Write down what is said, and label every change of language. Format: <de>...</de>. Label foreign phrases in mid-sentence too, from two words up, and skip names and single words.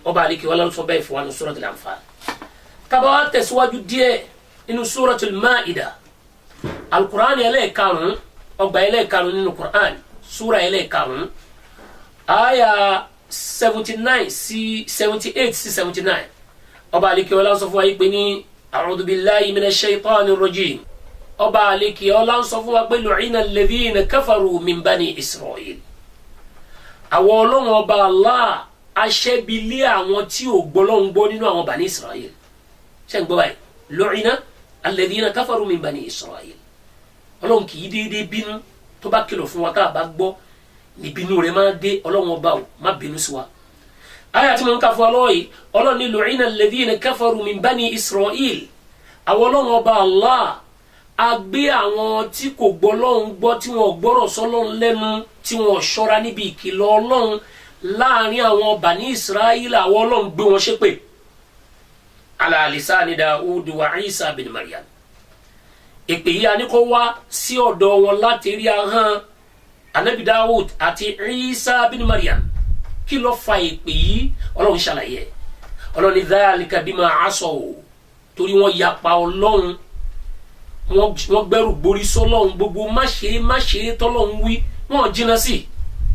<yo>Ọba àlekè ọlá sọ bẹ́ẹ̀ fún wa ní Suratul Anfal. Ká bá wá tẹ̀síwájú díẹ̀ nínú Suratul Ma'idah, Al-Qur'an ẹlẹ́ẹ̀karùn-ún, ọgbà ẹlẹ́ẹ̀karùn-ún nínú Qur'an, Sura ẹlẹ́ẹ̀karùn-ún, aya 79 sí 78 sí 79. Ọba àlekè ọlá sọ fún wa yìí pé ní</yo> <ar>أعوذ بالله من الشيطان الرجيم.</ar> <yo>Ọba àlekè ọlá sọ fún wa pé</yo> <ar>لعن الذين كفروا من بني إسرائيل.</ar> <yo>Àwọn Ọlọ́run ọba Allah aṣẹ́bilé àwọn tí ò gbọ́lọ́hun gbọ́ nínú àwọn bani Isra'il. Ṣé ń gbọ́ báyìí?</yo> <ar>لعن الذين كفروا من بني إسرائيل.</ar> <yo>Ọlọ́run kì í déédéé bínú tó bá kìlọ̀ fún wa ká bá gbọ́, níbínú rẹ̀ máa dé. Ọlọ́run ọba ò má bínú sí wa. Aya tí mo ń ka fún wa lọ́wọ́ yìí, Ọlọ́run ní</yo> <ar>لعن الذين كفروا من بني إسرائيل.</ar> <yo>Àwọn Ọlọ́run ọba Allah a gbé àwọn tí kò gbọ́ Ọlọ́run gbọ́, tí wọ́n gbọ́rọ̀ sọ́lọ́run lẹ́nu, tí wọ́n ṣọ́ra níbi ìkìlọ̀ Ọlọ́run láàrin àwọn bani Isra'il, àwọn Ọlọ́run gbé wọn ṣépè.</yo> <ar>على لسان داوود وعيسى ابن مريم.</ar> <yo>Èpè yìí a ní kó wá sí ọ̀dọ̀ wọn láti rí ahọ́n Ànábì Dawud àti Isa bin Maryam. Kí ló fa èpè yìí? Ọlọ́run ṣàlàyé. Ọlọ́run ní</yo> <ar>ذلك بما عصوا,</ar> <yo>torí wọ́n yapa Ọlọ́run, wọ́n gbẹ́rù gborí sọ́lọ́run, gbogbo má ṣe tọ́lọ́run wí wọ́n jìnnà sí.</yo>